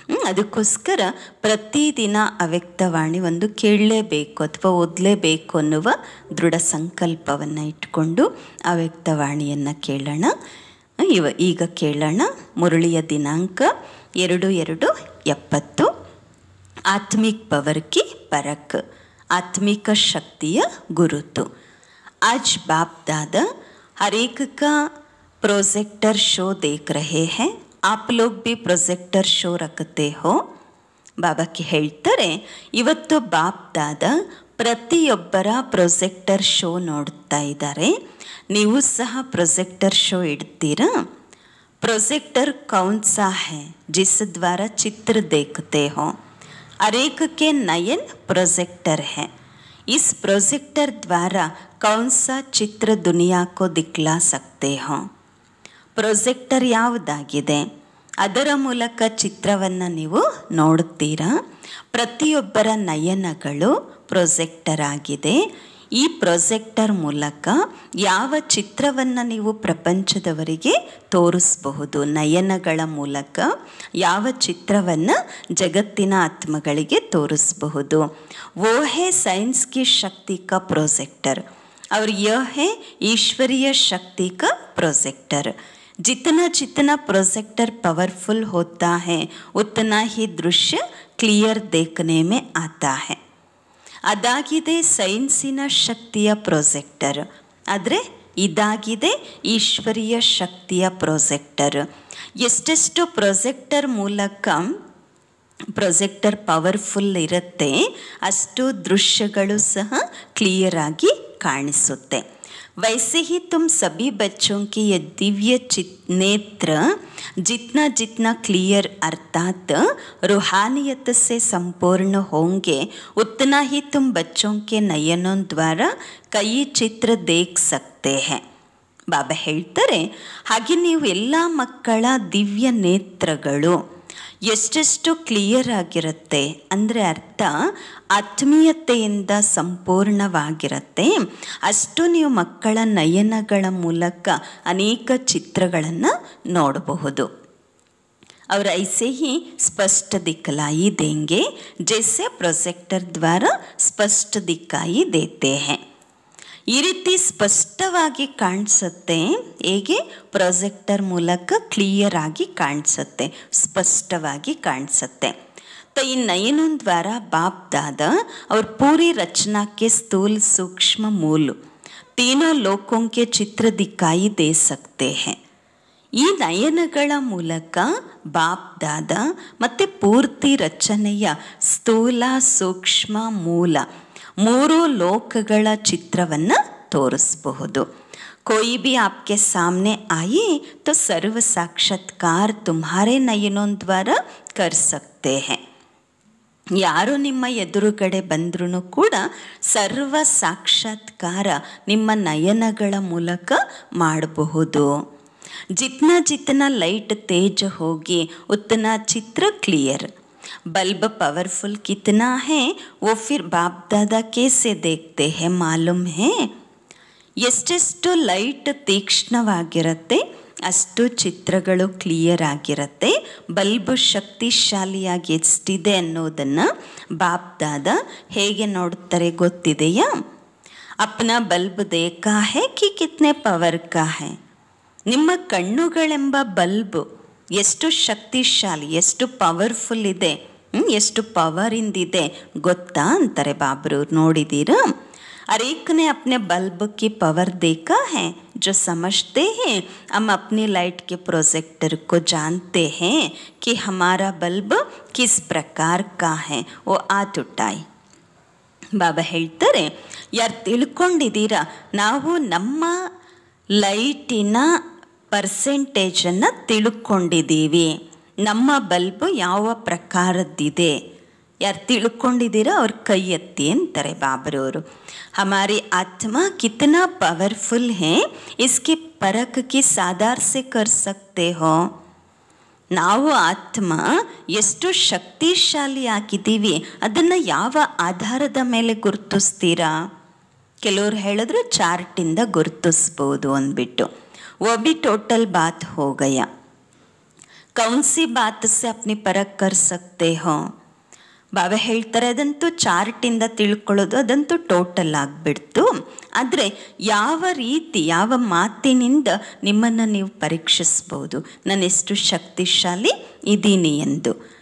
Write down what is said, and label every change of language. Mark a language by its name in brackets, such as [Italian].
[Kannada] ಅದಕ್ಕೋಸ್ಕರ ಪ್ರತಿದಿನ ಅವ್ಯಕ್ತವಾಣಿ ಒಂದು ಕೇಳಲೇಬೇಕು ಅಥವಾ ಓದಲೇಬೇಕು ಅನ್ನುವ ದೃಢ ಸಂಕಲ್ಪವನ್ನು ಇಟ್ಕೊಂಡು ಅವ್ಯಕ್ತವಾಣಿಯನ್ನು ಕೇಳೋಣ. ಈಗ ಕೇಳೋಣ. ಮುರಳಿಯ ದಿನಾಂಕ 2/2/70. [Hindi] ಆತ್ಮಿಕ್ ಪವರ್ ಕಿ ಪರಕ್, [Kannada] ಆತ್ಮಿಕ ಶಕ್ತಿಯ ಗುರುತು. [Hindi] ಆಜ್ ಬಾಪ್ ದಾದಾ हर एक का प्रोजेक्टर शो देख रहे हैं, आप लोग भी प्रोजेक्टर शो रखते हो. [Kannada] ಬಾಬಾಕ್ಕೆ ಹೇಳ್ತಾರೆ, ಇವತ್ತು ಬಾಪ್ ದಾದಾ ಪ್ರತಿಯೊಬ್ಬರ ಪ್ರೊಜೆಕ್ಟರ್ ಶೋ ನೋಡ್ತಾ ಇದ್ದಾರೆ, ನೀವು ಸಹ ಪ್ರೊಜೆಕ್ಟರ್ ಶೋ ಇಡ್ತೀರಾ. [Hindi] प्रोजेक्टर कौन सा है जिस द्वारा चित्र देखते हो? हर एक के नयन प्रोजेक्टर है. इस प्रोजेक्टर द्वारा कौन सा चित्र दुनिया को दिखला सकते हो? [Kannada] ಪ್ರೊಜೆಕ್ಟರ್ ಯಾವುದಾಗಿದೆ, ಅದರ ಮೂಲಕ ಚಿತ್ರವನ್ನು ನೀವು ನೋಡುತ್ತೀರಾ. ಪ್ರತಿಯೊಬ್ಬರ ನಯನಗಳು ಪ್ರೊಜೆಕ್ಟರ್ ಆಗಿದೆ. ಈ ಪ್ರೊಜೆಕ್ಟರ್ ಮೂಲಕ ಯಾವ ಚಿತ್ರವನ್ನು ನೀವು ಪ್ರಪಂಚದವರಿಗೆ ತೋರಿಸಬಹುದು, ನಯನಗಳ ಮೂಲಕ ಯಾವ ಚಿತ್ರವನ್ನು ಜಗತ್ತಿನ ಆತ್ಮಗಳಿಗೆ ತೋರಿಸಬಹುದು. [Hindi] ವೋ ಹೇ ಸೈನ್ಸ್ ಕಿ ಶಕ್ತಿ ಕಾ ಪ್ರೊಜೆಕ್ಟರ್ और यह है ईश्वरीय शक्ति का प्रोजेक्टर. जितना जितना प्रोजेक्टर पावरफुल होता है उतना ही दृश्य क्लियर देखने में आता है. [Kannada] ಅದಾಗಿದೆ ಸೈನ್ಸಿನ ಶಕ್ತಿಯ ಪ್ರೊಜೆಕ್ಟರ್, ಆದರೆ ಇದಾಗಿದೆ ಈಶ್ವರೀಯ ಶಕ್ತಿಯ ಪ್ರೊಜೆಕ್ಟರ್. ಎಷ್ಟೆಷ್ಟು ಪ್ರೊಜೆಕ್ಟರ್ ಮೂಲಕ ಪ್ರೊಜೆಕ್ಟರ್ ಪವರ್ಫುಲ್ ಇರುತ್ತೆ, ಅಷ್ಟು ದೃಶ್ಯಗಳು ಸಹ ಕ್ಲಿಯರ್ ಆಗಿ ಕಾಣಿಸುತ್ತೆ. [Hindi] वैसे ही तुम सभी बच्चों की ये दिव्य नेत्र जितना जितना क्लियर अर्थात रूहानियत से संपूर्ण होंगे, उतना ही तुम बच्चों के नयनों द्वारा कई चित्र देख सकते हैं. [Kannada] ಬಾಬಾ ಹೇಳ್ತಾರೆ, ಹಾಗೆ ನೀವು ಎಲ್ಲ ಮಕ್ಕಳ ದಿವ್ಯ ನೇತ್ರಗಳು ಎಷ್ಟೆಷ್ಟು ಕ್ಲಿಯರ್ ಆಗಿರುತ್ತೆ ಅಂದರೆ ಅರ್ಥ ಆತ್ಮೀಯತೆಯಿಂದ ಸಂಪೂರ್ಣವಾಗಿರುತ್ತೆ, ಅಷ್ಟು ನೀವು ಮಕ್ಕಳ ನಯನಗಳ ಮೂಲಕ ಅನೇಕ ಚಿತ್ರಗಳನ್ನು ನೋಡಬಹುದು. [Hindi] और ऐसे ही स्पष्ट दिखलाई देंगे जैसे प्रोजेक्टर द्वारा स्पष्ट दिखाई देते हैं. [Kannada] ಈ ರೀತಿ ಸ್ಪಷ್ಟವಾಗಿ ಕಾಣಿಸುತ್ತೆ, ಹೇಗೆ ಪ್ರೊಜೆಕ್ಟರ್ ಮೂಲಕ ಕ್ಲಿಯರ್ ಆಗಿ ಕಾಣಿಸುತ್ತೆ, ಸ್ಪಷ್ಟವಾಗಿ ಕಾಣಿಸುತ್ತೆ. [Hindi] तो इन नयनों द्वारा बाप दादा और पूरी रचना के स्थूल सूक्ष्म मूल तीनों लोकों के चित्र दिखाई दे सकते हैं. [Kannada] ಈ ನಯನಗಳ ಮೂಲಕ ಬಾಪ್ ದಾದಾ ಮತ್ತು ಪೂರ್ತಿ ರಚನೆಯ ಸ್ಥೂಲ ಸೂಕ್ಷ್ಮ ಮೂಲ ಮೂರು ಲೋಕಗಳ ಚಿತ್ರವನ್ನು ತೋರಿಸಬಹುದು. [Hindi] कोई भी आपके सामने आए तो सर्व साक्षात्कार तुम्हारे नयनों द्वारा कर सकते हैं. [Kannada] ಯಾರು ನಿಮ್ಮ ಎದುರುಗಡೆ ಬಂದ್ರೂ ಕೂಡ ಸರ್ವ ಸಾಕ್ಷಾತ್ಕಾರ ನಿಮ್ಮ ನಯನಗಳ ಮೂಲಕ ಮಾಡಬಹುದು. [Hindi] जितना जितना लाइट तेज होगी उतना चित्र क्लियर। बल्ब पावरफुल कितना है वो फिर बाप दादा कैसे देखते हैं मालूम है? [Kannada] ಎಷ್ಟೆಷ್ಟು ಲೈಟ್ ತೀಕ್ಷ್ಣವಾಗಿರುತ್ತೆ ಅಷ್ಟು ಚಿತ್ರಗಳು ಕ್ಲಿಯರ್ ಆಗಿರುತ್ತೆ. ಬಲ್ಬು ಶಕ್ತಿಶಾಲಿಯಾಗಿ ಎಷ್ಟಿದೆ ಅನ್ನೋದನ್ನು ಬಾಪ್ ದಾದಾ ಹೇಗೆ ನೋಡ್ತಾರೆ ಗೊತ್ತಿದೆಯಾ? [Hindi] ಅಪ್ನಾ ಬಲ್ಬ್ ದೇಖಾ ಹೈ ಕಿ ಕಿತ್ನೆ ಪವರ್ ಕಾ ಹೈ. [Kannada] ನಿಮ್ಮ ಕಣ್ಣುಗಳೆಂಬ ಬಲ್ಬು ಎಷ್ಟು ಶಕ್ತಿಶಾಲಿ, ಎಷ್ಟು ಪವರ್ಫುಲ್ ಇದೆ, ಎಷ್ಟು ಪವರಿಂದಿದೆ ಗೊತ್ತಾ ಅಂತಾರೆ ಬಾಬ್ರವ್ರು. ನೋಡಿದ್ದೀರಾ? [Hindi] हर एक ने अपने बल्ब की पावर देखा है. जो समझते हैं हम अपनी लाइट के प्रोजेक्टर को जानते हैं कि हमारा बल्ब किस प्रकार का है, वो आत उठाई. [Kannada] ಬಾಬಾ ಹೇಳ್ತಾರೆ, ಯಾರು ತಿಳ್ಕೊಂಡಿದ್ದೀರಾ ನಾವು ನಮ್ಮ ಲೈಟಿನ ಪರ್ಸೆಂಟೇಜನ್ನು ತಿಳ್ಕೊಂಡಿದ್ದೀವಿ, ನಮ್ಮ ಬಲ್ಬು ಯಾವ ಪ್ರಕಾರದ್ದಿದೆ, ಯಾರು ತಿಳ್ಕೊಂಡಿದ್ದೀರಾ ಅವ್ರ ಕೈ ಎತ್ತಿ ಅಂತಾರೆ ಬಾಬರವರು. [Hindi] हमारी आत्मा कितना पावरफुल है इसकी परख किस आधार से कर सकते हो? [Kannada] ನಾವು ಆತ್ಮ ಎಷ್ಟು ಶಕ್ತಿಶಾಲಿ ಆಗಿದ್ದೀವಿ ಅದನ್ನು ಯಾವ ಆಧಾರದ ಮೇಲೆ ಗುರುತಿಸ್ತೀರಾ? ಕೆಲವರು ಹೇಳಿದ್ರು ಚಾರ್ಟಿಂದ ಗುರುತಿಸ್ಬೋದು ಅಂದ್ಬಿಟ್ಟು. [Hindi] वो भी टोटल बात हो गया. कौन सी बात से अपनी परख कर सकते हो? [Kannada] ಬಾಬಾ ಹೇಳ್ತಾರೆ ಅದಂತೂ ಚಾರ್ಟಿಂದ ತಿಳ್ಕೊಳ್ಳೋದು ಅದಂತೂ ಟೋಟಲ್ ಆಗಿಬಿಡ್ತು. ಆದರೆ ಯಾವ ರೀತಿ ಯಾವ ಮಾತಿನಿಂದ ನಿಮ್ಮನ್ನು ನೀವು ಪರೀಕ್ಷಿಸ್ಬೋದು ನಾನೆಷ್ಟು ಶಕ್ತಿಶಾಲಿ ಇದ್ದೀನಿ ಎಂದು.